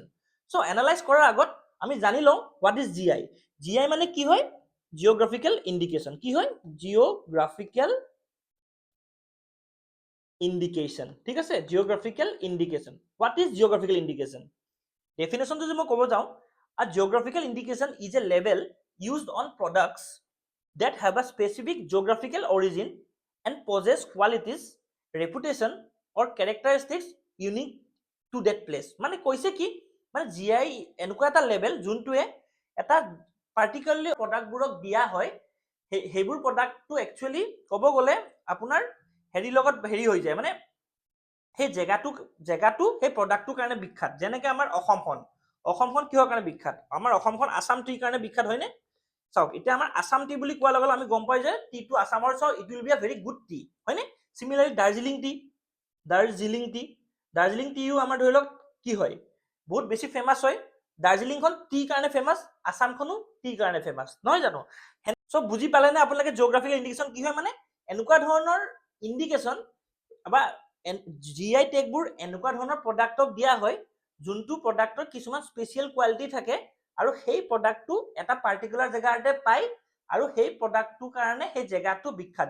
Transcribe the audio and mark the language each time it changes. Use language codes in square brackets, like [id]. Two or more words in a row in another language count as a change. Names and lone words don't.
[as] চ' এনালাইজ কৰাৰ আগত আমি জানি লওঁ [en] what is GI. [as] জিআই মানে কি হয়? [en] geographical indication. [as] কি হয়? [en] geographical indication. [as] ঠিক আছে? [en] geographical indication. what is geographical indication? [as] ডেফিনেশ্যনটো যদি মই ক'ব যাওঁ, [en] a geographical indication is a label used on products that have a specific geographical origin and possess qualities, reputation or characteristics unique to that place. [as] মানে কৈছে কি? মানে জিআই এনেকুৱা এটা লেবেল যোনটোৱে এটা পাৰ্টিকুলাৰলি প্ৰডাক্টবোৰক দিয়া হয়, সেইবোৰ প্ৰডাক্টটো একচুৱেলি ক'ব গ'লে আপোনাৰ লগত হৈ যায়, মানে সেই জেগাটো সেই প্ৰডাক্টটোৰ কাৰণে বিখ্যাত। যেনেকে আমাৰ অসমখন কিহৰ কাৰণে বিখ্যাত? আমাৰ অসমখন আসাম টিৰ কাৰণে বিখ্যাত হয়নে? চাওক এতিয়া আমাৰ আসাম টি বুলি কোৱাৰ লগে লগে আমি গম পাই যে টিটো আসামৰ, [en] so it will be a very good tea হয়নে? [as] চিমিলাৰলি দাৰ্জিলিং টিও আমাৰ ধৰি লওক কি হয়? বহুত বেছি ফেমাছ হয়। দাৰ্জিলিংখন টিৰ কাৰণে ফেমাছ, আসামখনো টিৰ কাৰণে ফেমাছ নহয় জানো? চ' বুজি পালে নে আপোনালোকে [en] geographical indication [as] কি হয়? মানে এনেকুৱা ধৰণৰ ইণ্ডিকেশ্যন বা জিআই টেগবোৰ এনেকুৱা ধৰণৰ প্ৰডাক্টক দিয়া হয় যোনটো প্ৰডাক্টৰ কিছুমান [en] special quality [as] থাকে আৰু সেই প্ৰডাক্টটো এটা পাৰ্টিকুলাৰ জেগাতে পায় আৰু সেই প্ৰডাক্টটোৰ কাৰণে সেই জেগাটো বিখ্যাত।